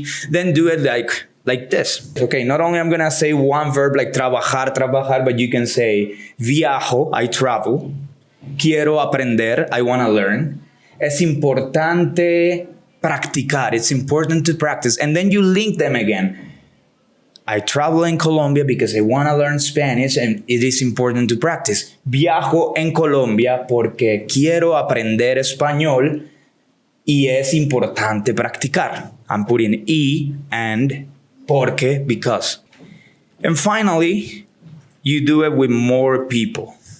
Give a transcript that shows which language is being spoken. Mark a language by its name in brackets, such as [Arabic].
[English] Then do it like this. Okay, not only I'm gonna say one verb like trabajar, but you can say viajo, I travel. [Spanish] Quiero aprender, [English] I wanna learn. [Spanish] Es importante practicar, [English] it's important to practice. And then you link them again. I travel in Colombia because I want to learn Spanish and it is important to practice. [Spanish] Viajo en Colombia porque quiero aprender español y es importante practicar. [English] I'm putting y and porque, because. And finally, you do it with more people.